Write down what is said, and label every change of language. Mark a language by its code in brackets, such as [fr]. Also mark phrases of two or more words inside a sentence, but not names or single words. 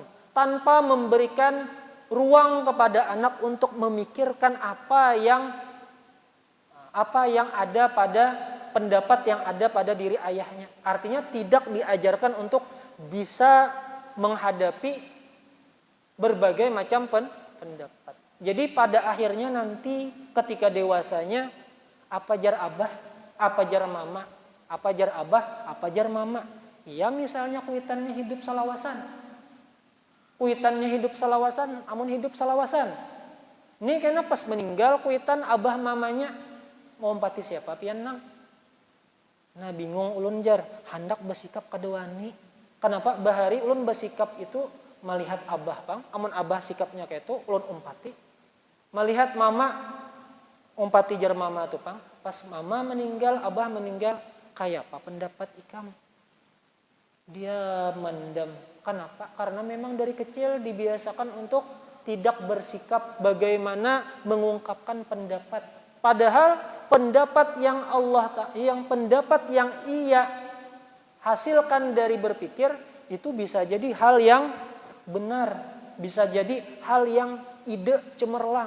[id] Tanpa memberikan ruang kepada anak untuk memikirkan apa yang ada pada pendapat yang ada pada diri ayahnya. Artinya tidak diajarkan untuk bisa menghadapi berbagai macam pendapat. Jadi pada akhirnya nanti ketika dewasanya, [bjn] apa jar abah, apa jar mama, apa jar abah, apa jar mama. Ya misalnya kuitannya hidup salawasan, amun hidup salawasan. Ini karena pas meninggal kuitan abah mamanya mau empati siapa pian nang. Nah bingung ulun jar, hendak bersikap kadewani. Kenapa bahari ulun bersikap itu melihat abah pang, amun abah sikapnya kayak itu ulun empati. Melihat mama empati jar mama tuh pang, pas mama meninggal, abah meninggal, kayak apa pendapat ikam? [id] Dia mendam. Kenapa? Karena memang dari kecil dibiasakan untuk tidak bersikap bagaimana mengungkapkan pendapat. Padahal pendapat yang pendapat yang ia hasilkan dari berpikir itu bisa jadi hal yang benar, bisa jadi hal yang ide cemerlang.